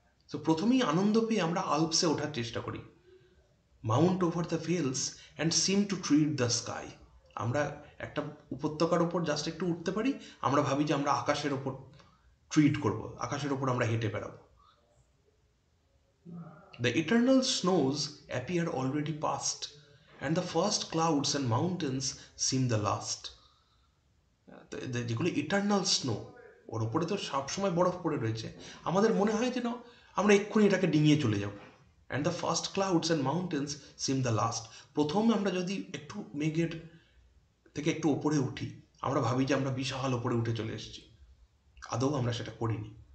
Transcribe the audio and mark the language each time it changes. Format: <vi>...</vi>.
<bn>তো প্রথমেই আনন্দ পেয়ে আমরা আল্পসে ওঠার চেষ্টা করি,</bn> <en>Mount over the vales and seem to tread the sky.</en> <bn>আমরা একটা উপত্যকার ওপর জাস্ট একটু উঠতে পারি, আমরা ভাবি যে আমরা আকাশের ওপর ট্রিট করব, আকাশের ওপর আমরা হেঁটে বেড়াবো।</bn> <en>The eternal snows appear already past, and the first clouds and mountains seem the last.</en> <bn>যেগুলো ইটার্নাল স্নো, ওর উপরে তো সবসময় বরফ পড়ে রয়েছে, আমাদের মনে হয় যেন আমরা এক্ষুনি এটাকে ডিঙিয়ে চলে যাব।</bn> <en>And the first clouds and mountains seem the last.</en> <bn>প্রথম আমরা যদি একটু মেঘের থেকে একটু ওপরে উঠি, আমরা ভাবি যে আমরা বিশাল ওপরে উঠে চলে এসেছি, আদৌ আমরা সেটা করিনি।</bn>